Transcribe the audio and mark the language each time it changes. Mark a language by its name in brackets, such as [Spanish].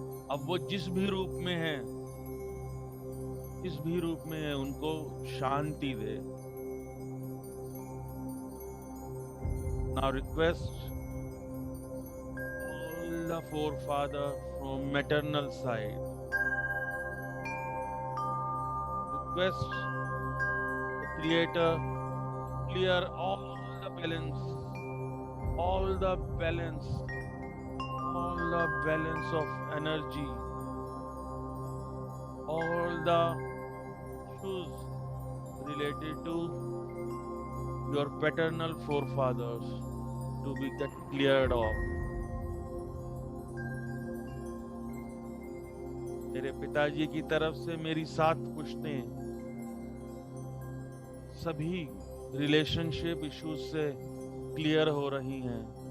[Hindi] अब वो जिस भी रूप में है, जिस भी रूप में है, उनको शांति दे। [English] Now request all the forefathers from maternal side. Request the Creator clear all the balance, all the balance, all the balance of energy, all the issues related to your paternal forefathers to be get cleared off. [Hindi] मेरे पिताजी की तरफ से मेरी 7 पुश्तें सभी relationship issues से clear हो रही हैं।